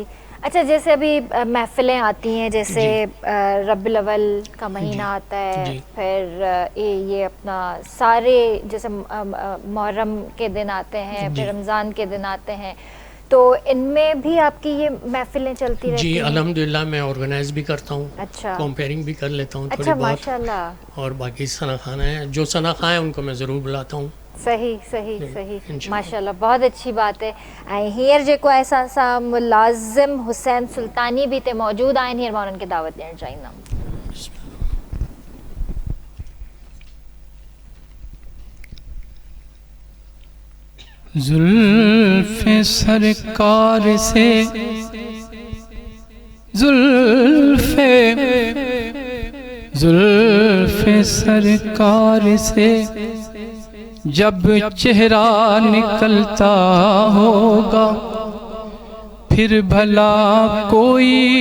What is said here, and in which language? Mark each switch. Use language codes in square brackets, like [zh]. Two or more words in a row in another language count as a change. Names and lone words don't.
[ur] اچھا جیسے ابھی محفلیں آتی ہیں، جیسے ربیع الاول کا مہینہ آتا ہے، پھر یہ اپنا سارے جیسے محرم کے دن آتے ہیں، پھر رمضان کے دن آتے ہیں، تو ان میں بھی آپ کی یہ محفلیں چلتی رہتی جی ہیں؟ الحمدللہ میں آرگنائز بھی کرتا ہوں، اچھا کمپیئرنگ بھی کر لیتا ہوں تھوڑی اچھا، بہت، ماشاء اللہ، اور باقی ثنا خانہ ہیں، جو ثنا خواں ہیں ان کو میں ضرور بلاتا ہوں. صحیح صحیح صحیح، انشاءاللہ. ماشاء اللہ، بہت اچھی بات ہے. [sd] ऐं हींअर जेको आहे असां सां मुलाज़िम हुसैन सुल्तानी भी हिते मौजूदु आहिनि. हींअर मां उन्हनि खे दावत ॾियणु चाहींदमि. [ur] زلف سرکار سے زلف سرکار سے جب چہرہ نکلتا ہوگا پھر بھلا کوئی